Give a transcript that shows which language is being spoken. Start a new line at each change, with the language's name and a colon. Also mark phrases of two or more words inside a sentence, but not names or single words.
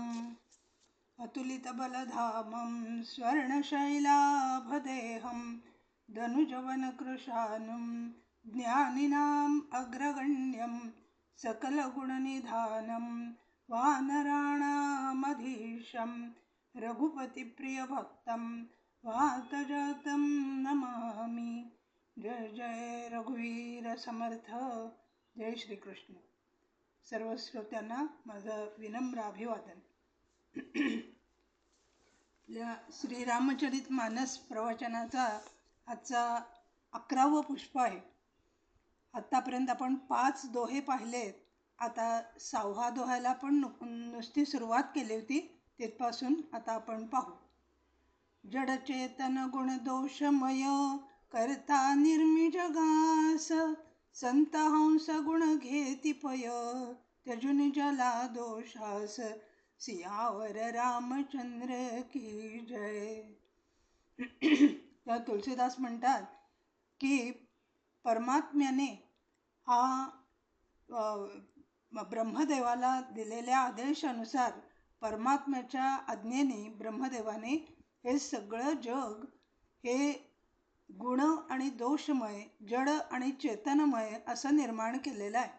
Sanskrit: अतुलितबलधामं स्वर्णशैलाभदेहं धनुजवनकृशानुं ज्ञानिनाम् अग्रगण्यं सकलगुणनिधानं वानराणामधीशं रघुपतिप्रियभक्तं वातजातं नमामि।
Marathi: जय जय रघुवीर समर्थ। जय श्रीकृष्ण। सर्व श्रोत्यांना माझं विनम्र अभिवादन। श्रीरामचरित मानस प्रवचनाचा आजचा 11वं पुष्प आहे. आतापर्यंत आपण 5 दोहे पाहिलेत. आता 6व्या दोह्याला पण नुसती सुरुवात केली होती, तिथपासून आता आपण पाहू. जडचेतन गुणदोषमय करता निर्मिजगास संत हंस गुण घेती पय त्यजुनि जला दोषास
Hindi: सियावर रामचंद्र की जय.
Marathi: तर तुलसीदास म्हणतात की परमात्म्याने हा ब्रह्मदेवाला दिलेल्या आदेशानुसार परमात्म्याच्या आज्ञेने ब्रह्मदेवाने हे सगळं जग हे गुण आणि दोषमय, जड आणि चेतनमय असं निर्माण केलेलं आहे.